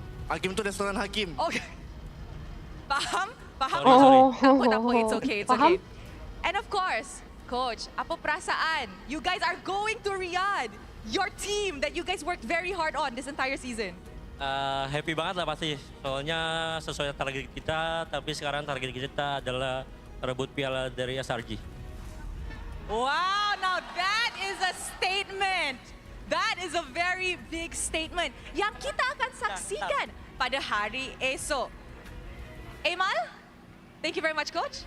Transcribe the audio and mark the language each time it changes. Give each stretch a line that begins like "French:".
Malay: Hakim tu restoran Hakim. Okay. Faham? Oh. Tak apa,
English: it's okay.
Malay: Faham?
English: And of course, Coach,
Malay: apa perasaan?
English: You guys are going to Riyadh. Your team that you guys worked very hard on this entire season.
Indonesian: Happy banget lah pasti. Soalnya sesuai target kita, tapi sekarang target kita adalah rebut piala dari SRG.
English: Wow, now that is a statement. That is a very big statement
Malay: yang kita akan saksikan pada hari esok.
English: Emal? Thank you very much, Coach.